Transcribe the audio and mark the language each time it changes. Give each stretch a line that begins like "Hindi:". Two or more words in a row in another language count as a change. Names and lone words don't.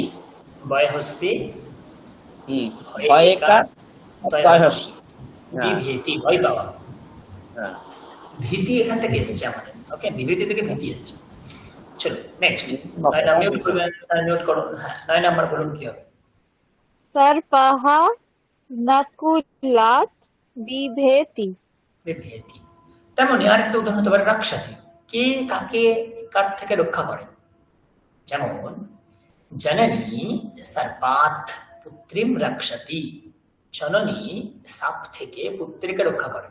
Bangla: ভয় হচ্ছে ভয়কার ভয় হচ্ছে। বিভীতি, ভয় পাওয়া। হ্যাঁ। ভীতি এখান থেকে এসছে আমাদের। ওকে, বিভীতি থেকে ভীতি এসছে। চলো নেক্সট। মিউট করবেন স্যার, মিউট করুন। হ্যাঁ 9 নাম্বার বলুন কি হবে।
Sanskrit: सर्पः नकुलात् बिभेति।
Bangla: বিভীতি। তেমনই আরেকটা উদাহরণ হতে পারে রাক্ষসী। কে কাকে কার থেকে রক্ষা করে? যেমন
Sanskrit: জননী সর্পাৎ পুত্রীম রক্ষতি।
Bangla: জননী সাপ থেকে পুত্রীকে রক্ষা করে।